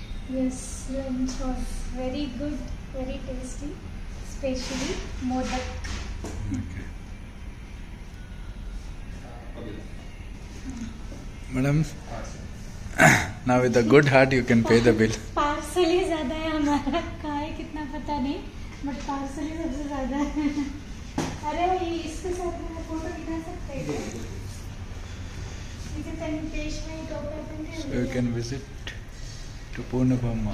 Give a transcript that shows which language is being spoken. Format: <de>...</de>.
<en>Yes, lunch was very good, very tasty, especially modak. Madam, now with a good heart you can pay the bill.</en> <hi>Parcel ही ज़्यादा है हमारा, कहाँ है कितना पता नहीं, बट पार्सल ही सबसे ज़्यादा है. अरे ये इसके साथ में फोटो दिखा सकते हैं क्या? इसे तनी पेशवाई टोपी पहने</hi> <en>So you can visit to Pune Brahma.</en>